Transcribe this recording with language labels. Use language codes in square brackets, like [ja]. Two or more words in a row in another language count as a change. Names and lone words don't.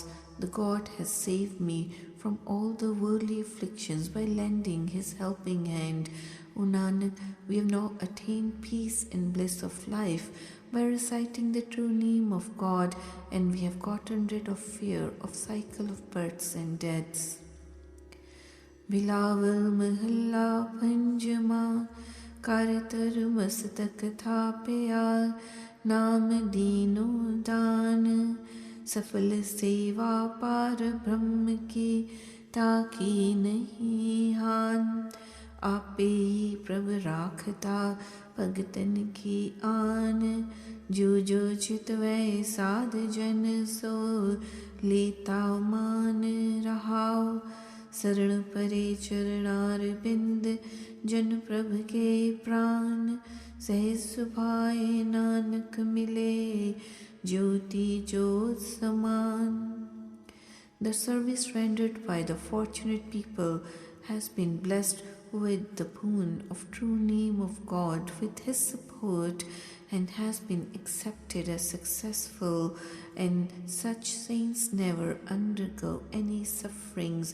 [en] The God has saved me from all the worldly afflictions by lending His helping hand. O Nanak, we have now attained peace and bliss of life by reciting the true name of God, and we have gotten rid of fear of cycle of births and deaths. [pa] ਬਿਲਾਵਲ ਮਹੱਲਾ ਪੰਜਮਾ ਕਰਤਾਰ ਮਸਤਕ ਥਾਪਿਆ ਨਾਮ ਦੀਨੋ ਦਾਨ ਸਫਲ ਸੇਵਾ ਪਾਰ ਬ੍ਰਹਮ ਕੀ ਤਾਕੀ ਨਹੀਂ ਹਾਨ ਆਪੇ ਹੀ ਪ੍ਰਭ ਰਾਖਤਾ ਭਗਤਨ ਕੀ ਆਨ ਜੋ ਜੋ ਚਿਤਵੈ ਸਾਧ ਜਨ ਸੋ ਲੇਤਾ ਮਾਨ ਰਹਾਓ ਸ਼ਰਣ ਪਰੇ ਚਰਣਾਰ ਬਿੰਦ ਜਨ ਪ੍ਰਭ ਕੇ ਪ੍ਰਾਣ ਸਹਜ ਸੁਭਾਏ ਨਾਨਕ ਮਿਲੇ ਜੋਤੀ ਜੋਤ ਸਮਾਨ. [en] The service rendered by the fortunate people has been blessed with the boon of true name of God with His support and has been accepted as successful, and such saints never undergo any sufferings.